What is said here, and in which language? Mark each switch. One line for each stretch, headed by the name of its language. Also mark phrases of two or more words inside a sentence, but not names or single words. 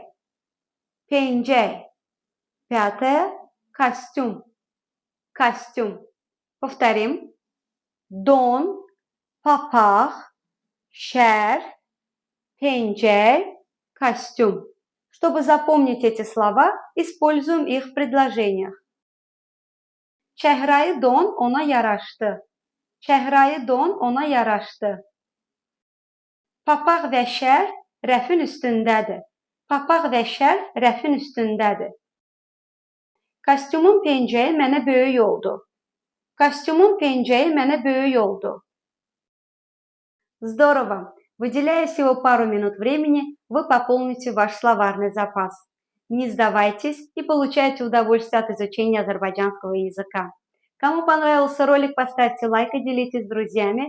Russian: Пенджей. Пятое – костюм. Костюм. Повторим.
Azerbaijani: Don, papaq, şərf, pencək, kostyum.
Russian: Чтобы запомнить эти слова, используем их в предложениях.
Azerbaijani: Çehrai don ona yaraşdı. Çehrai don ona yaraşdı. Papaq və şərf rəfin üstündədir. Papaq və şərf rəfin üstündədir. Kostyumun pencəyi mənə böyük oldu. Kostyumun pencəyi mənə böyük oldu.
Russian: Здорово! Выделяя всего пару минут времени, вы пополните ваш словарный запас. Не сдавайтесь и получайте удовольствие от изучения азербайджанского языка. Кому понравился ролик, поставьте лайк и делитесь с друзьями.